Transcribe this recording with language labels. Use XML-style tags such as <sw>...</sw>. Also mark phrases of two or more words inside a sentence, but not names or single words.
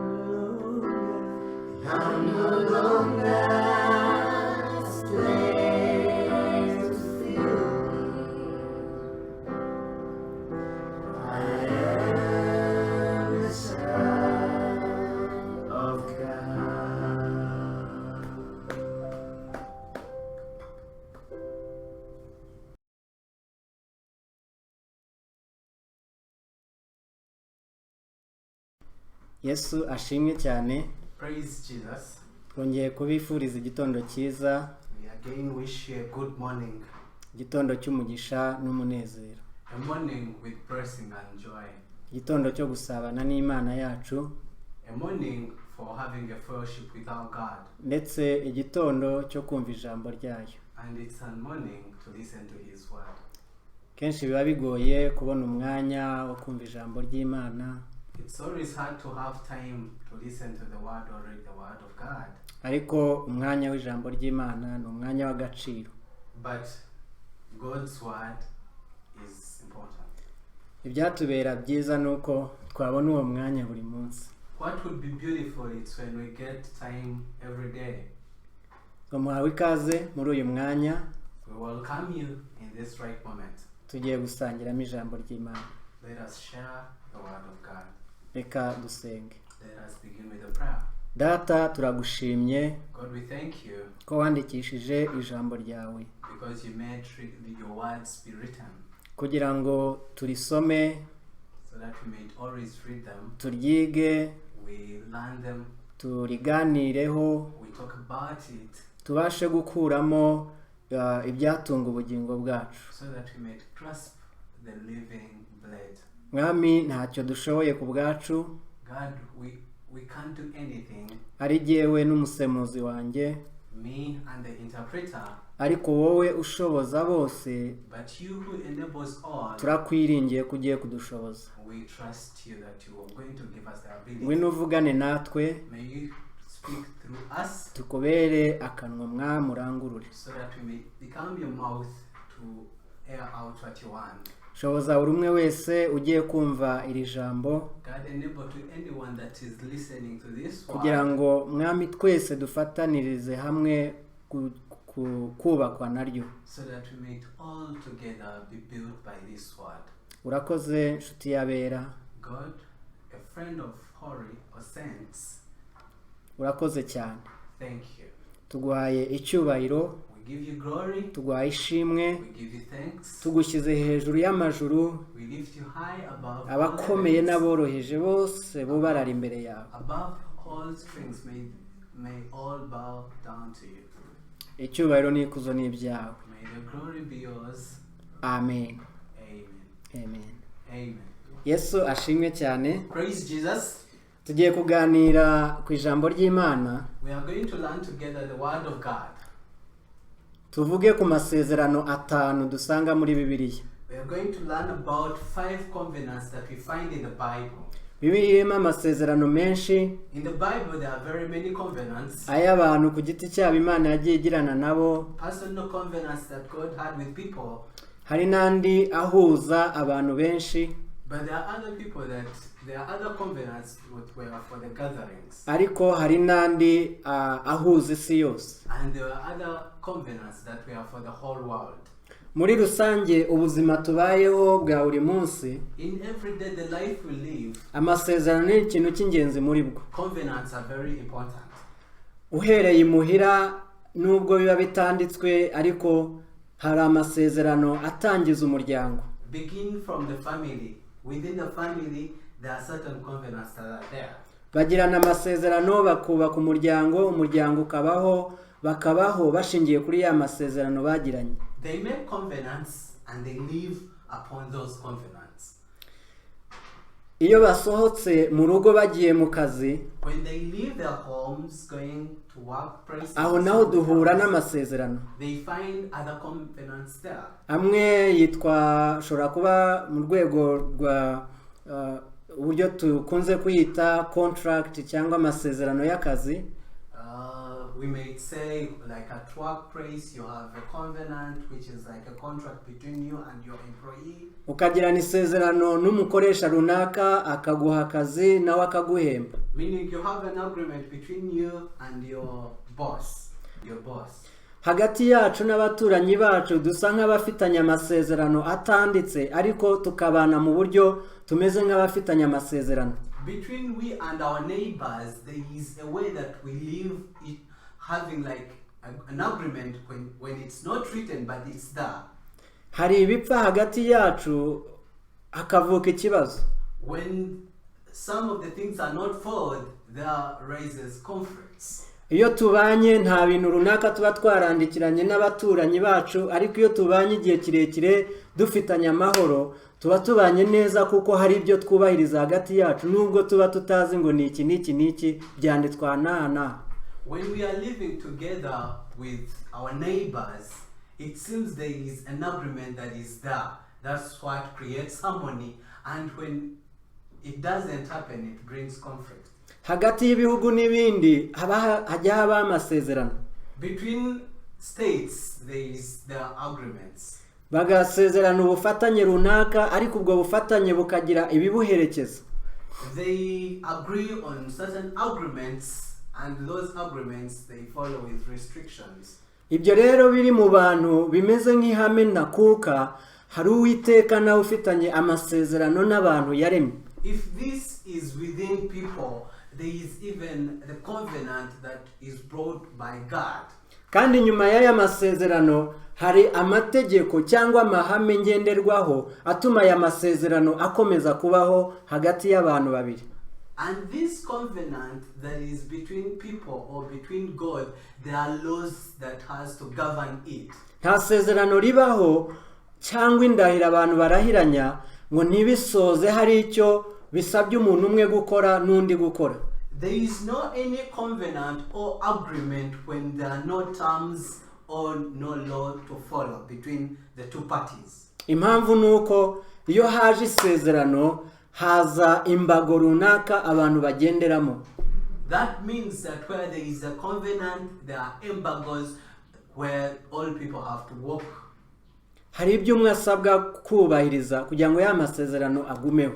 <en>I'm no longer a slave to fear. I am a child of God.</en> <rw>Yesu ashimwe cyane.</rw> <en>Praise Jesus.</en> <rw>Twongeye kubifuriza igitondo cyiza,</rw> <en>We again wish you a good morning.</en> <rw>igitondo cy'umugisha n'umunezero,</rw> <en>A morning with blessing and joy.</en> <rw>igitondo cyo gusabana n'Imana yacu,</rw> <en>A morning for having a fellowship with our God.</en> <rw>ndetse igitondo cyo kumva ijambo ryayo.</rw> <en>And it's a morning to listen to His word.</en> <rw>Kenshi biba bigoye kubona umwanya wo kumva ijambo ry'Imana,</rw> <en>It's always hard to have time to listen to the word or read the word of God.</en> <rw>ariko umwanya w'ijambo ry'Imana ni umwanya w'agaciro.</rw> <en>But God's word is important.</en> <rw>Ibyatubera byiza ni uko twabona uwo mwanya buri munsi.</rw> <en>What would be beautiful is when we get time every day.</en> <rw>Muhawe ikaze muri uyu mwanya,</rw> <en>We welcome you in this right moment.</en> <rw>tugiye gusangiramo ijambo ry'Imana.</rw> <en>Let us share the word of God.</en> <rw>Reka dusenge.</rw> <en>Let us begin with a prayer.</en> <rw>Data, turagushimye</rw> <en>God, we thank you</en> <rw>ko wandikishije ijambo ryawe</rw> <en>because you made your words be written</en> <rw>kugira ngo turisome,</rw> <en>so that we may always read them,</en> <rw>turyige,</rw> <en>we learn them,</en> <rw>turiganireho,</rw> <en>we talk about it,</en> <rw>tubashe gukuramo ibyatunga ubugingo bwacu.</rw> <en>so that we may grasp the living bread.</en> <rw>Mwami, ntacyo dushoboye ku bwacu,</rw> <en>God, we can't do anything,</en> <rw>ari jyewe n'umusemuzi wanjye,</rw> <en>me and the interpreter,</en> <rw>ariko wowe ushoboza bose,</rw> <en>but you who enables all,</en> <rw>turakwiringiye ko ugiye kudushoboza.</rw> <en>we trust you that you are going to give us the ability.</en> <rw>Ngwino uvugane natwe,</rw> <en>May you speak through us,</en> <rw>tukubere akanwa mwami urangurure.</rw> <en>so that we may become your mouth to air out what you want.</en> <rw>Shoboza buri umwe wese ugiye kumva iri jambo,</rw> <en>God, enable to anyone that is listening to this</en> <rw>kugira</rw> <en>word,</en> <rw>ngo mwami twese dufatanirize hamwe kubakwa naryo.</rw> <en>so that we may all together be built by this word.</en> <rw>Urakoze nshuti y'abera,</rw> <en>God, a friend of holy or saints,</en> <rw>urakoze cyane.</rw> <en>thank you.</en> <rw>tuguhaye icyubahiro,</rw> <en>We give you glory.</en> <rw>tuguhaye ishimwe,</rw> <en>We give you thanks.</en> <rw>tugushyize hejuru y'amajuru,</rw> <en>We lift you high above all</en> <rw>abakomeye</rw> <en>heavens,</en> <rw>n'aboroheje bose bubarara imbere yawe.</rw> <en>above all strings. May all bow down to you.</en> <rw>Icyubahiro n'ikuzo ni ibyawe.</rw> <en>May the glory be yours.</en> <rw>Amen.</rw> <en>Amen.</en> <rw>Amen.</rw> <en>Amen.</en> <rw>Yesu ashimwe cyane.</rw> <en>Praise Jesus.</en> <rw>Tugiye kuganira ku ijambo ry'Imana.</rw> <en>We are going to learn together the word of God.</en> <rw>Tuvuge ku masezerano 5 dusanga muri Bibiliya.</rw> <en>We are going to learn about 5 covenants that we find in the Bible.</en> <rw>Bibiliya irimo amasezerano menshi,</rw> <en>In the Bible, there are very many covenants.</en> <rw>ay'abantu ku giti cyabo Imana yagiye igirana nabo,</rw> <en>Personal covenants that God had with people.</en> <rw>hari n'andi ahuza abantu benshi,</rw> <en>But there are other people that there are other covenants that were for the gatherings.</en> <rw>ariko hari n'andi ahuza isi yose.</rw> <en>And there are other covenants that were for the whole world.</en> <rw>Muri rusange ubuzima tubayeho bwa buri munsi,</rw> <en>In every day, the life we live,</en> <rw>amasezerano ni ikintu cy'ingenzi muri bwo.</rw> <en>covenants are very important.</en> <rw>Uhereye imuhira nubwo biba bitanditswe, ariko hari amasezerano atangiza umuryango.</rw> <en>Begin from the family. Within the family, there are certain covenants that are there.</en> <rw>Bagirana amasezerano bakubaka umuryango, umuryango bakabaho bashingiye kuri ya masezerano bagiranye.</rw> <en>They make covenants and they live upon those covenants.</en> <rw>Iyo basohotse mu rugo bagiye mu kazi,</rw> <en>When they leave their homes going to workplaces,</en> <rw>aho naho duhura n'amasezerano.</rw> <en>they find other covenants there.</en> <rw>Amwe yitwa, ashobora kuba mu rwego rwa uburyo tukunze kwita contract cyangwa amasezerano y'akazi.</rw> <en>We may say, like at workplace, you have a covenant which is like a contract between you and your employee.</en> <rw>Ukagirana isezerano n'umukoresha runaka akaguha akazi nawe akaguhemba.</rw> <en>Meaning you have an agreement between you and your boss.</en> <rw>Hagati yacu n'abaturanyi bacu dusa nk'abafitanye amasezerano atanditse, ariko tukabana mu buryo tumeze nk'abafitanye amasezerano.</rw> <en>Between we and our neighbors, there is a way that we live it, having like an agreement when it's not written but it's there.</en> <rw>Hari ibipfa hagati yacu hakavuka ikibazo.</rw> <en>When some of the things are not followed, there raises conflicts.</en> <rw>Iyo tubanye nta bintu runaka tuba twarandikiranye n'abaturanyi bacu, ariko iyo tubanye igihe kirekire dufitanye amahoro, tuba tubanye neza kuko hari ibyo twubahiriza hagati yacu, nubwo tuba tutazi ngo ni iki n'iki n'iki byanditswe na.</rw> <en>When we are living together with our neighbors, it seems there is an agreement that is there. That's what creates harmony, and when it doesn't happen, it brings conflict.</en> <rw>Hagati y'ibihugu n'ibindi hajya haba amasezerano.</rw> <en>Between states, there are agreements.</en> <rw>Bagasezerana ubufatanye runaka, ariko ubwo bufatanye bukagira ibibuherekeza.</rw> <en>They agree on certain agreements, and those agreements they follow with restrictions.</en> <rw>Ibyo rero biri mu bantu bimeze nk'ihame nakuka, hari Uwiteka nawe ufitanye amasezerano n'abantu yaremye.</rw> <en>If this is within people, there is even the covenant that is brought by God.</en> <rw>Kandi nyuma y'aya masezerano hari amategeko cyangwa amahame ngenderwaho atuma aya masezerano akomeza kubaho hagati y'abantu babiri.</rw> <en>And this covenant that is between people or between God, there are laws that has to govern it.</en> <rw>Nta sezerano ribaho cyangwa indahiro abantu barahiranya ngo ntibisoze hari icyo bisabye umuntu umwe gukora n'undi gukora.</rw> <en>There is no any covenant or agreement when there are no terms or no law to follow between the two parties.</en> <rw>Impamvu nuko iyo haje isezerano haza imbago runaka abantu bagenderamo.</rw> <en>That means that where there is a covenant, there are embargoes where all people have to walk.</en> <rw>Hari ibyo umwe asabwa kubahiriza kugira ngo ya masezerano agumeho.</rw>